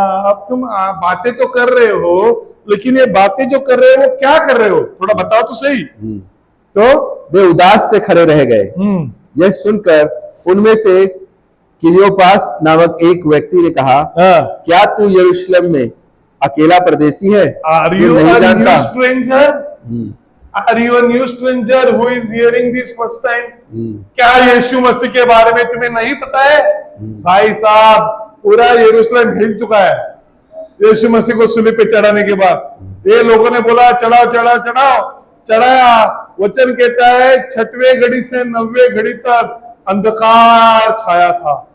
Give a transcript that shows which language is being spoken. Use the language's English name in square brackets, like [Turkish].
[Hindi] अब तुम बातें तो कर रहे हो, लेकिन ये बातें जो कर रहे हो वो क्या कर रहे हो, थोड़ा बताओ तो सही। तो वे उदास से खड़े रह गए। यह सुनकर उनमें से क्लियोपास नामक एक व्यक्ति ने कहा, क्या तू यरूशलेम में अकेला परदेसी है? [English] Are you a new stranger? Are you a new stranger who is hearing this first time? [Hindi] क्या यीशु मसीह के बारे में तुम्हें नहीं पता है? भाई साहब, पूरा यरूशलेम हिल चुका है यीशु मसीह को सूली पे चढ़ाने के बाद। ये लोगों ने बोला चढ़ाओ चढ़ाओ चढ़ाओ, चढ़ाया। वचन कहता है 6वें घड़ी से 9वें घड़ी तक अंधकार छाया था।